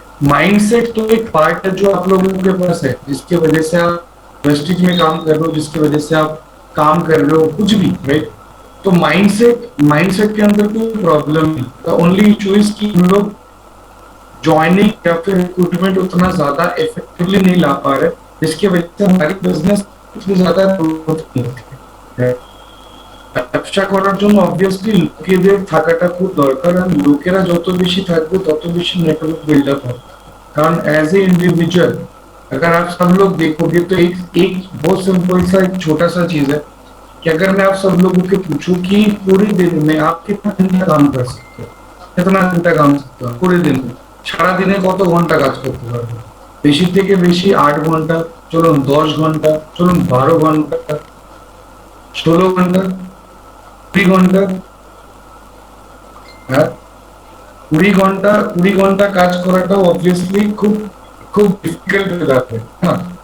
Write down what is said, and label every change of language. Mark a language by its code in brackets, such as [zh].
[hi] Mindset तो एक part है जो आप लोगों के पास है, जिसकी वजह से आप वेस्टिज में काम कर रहे हो, जिसकी वजह से आप काम कर रहे हो, कुछ भी, राइट। तो माइंडसेट के अंदर कोई प्रॉब्लम नहीं। [en] the only issue is [hi] कि हम लोग ज्वाइनिंग या फिर रिक्रूटमेंट उतना ज्यादा इफेक्टिवली नहीं ला पा रहे, जिसकी वजह से हमारी बिजनेस इतनी ज्यादा ग्रोथ नहीं होती है। [bn] ব্যবসা করার জন্য অবভিয়াসলি লোকেদের থাকাটা খুব দরকার, আর লোকেরা যত বেশি থাকবে তত বেশি নেটওয়ার্ক বিল্ড अप হবে। [hi] कारण [en] as a individual [hi] अगर आप सब लोग देखोगे तो एक बहुत सिंपल सा एक छोटा सा चीज है कि अगर मैं आप सब लोगों के पूछूं कि पूरे दिन में आप कितना घंटा काम कर सकते हो, कितना घंटा काम करते हो पूरे दिन में, [bn] সারা দিনে কত ঘন্টা কাজ করতে পারবে? বেশি থেকে বেশি 8 ঘন্টা, চলুন 10 ঘন্টা, চলুন 12 ঘন্টা, 16 ঘন্টা, 20 ঘন্টা, হ্যাঁ 20 ঘন্টা কাজ করাটা অবভিয়াসলি খুব খুব ডিফিকাল্ট হয়ে যাবে, হ্যাঁ।